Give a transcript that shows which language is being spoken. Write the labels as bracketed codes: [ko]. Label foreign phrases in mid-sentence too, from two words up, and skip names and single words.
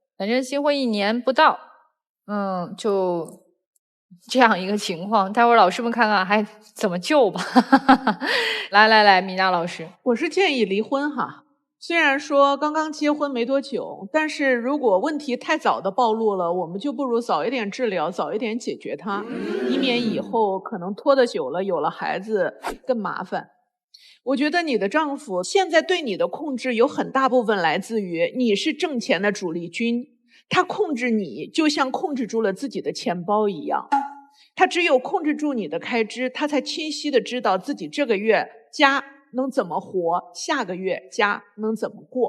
[zh] 反正新婚1年不到，就這樣一個情況。待會兒老師們看看還怎麼救吧。來，米娜老師，我是建議離婚哈。雖然說剛剛結婚沒多久，但是如果問題太早的暴露了，我們就不如早一點治療，早一點解決它，以免以後可能拖得久了，有了孩子更麻煩。我覺得你的丈夫現在對你的控制有很大部分來自於你是掙錢的主力軍，他控制你就像控制住了自己的錢包一樣，他只有控制住你的開支，他才清晰的知道自己這個月家能怎麼活，下個月家能怎麼過。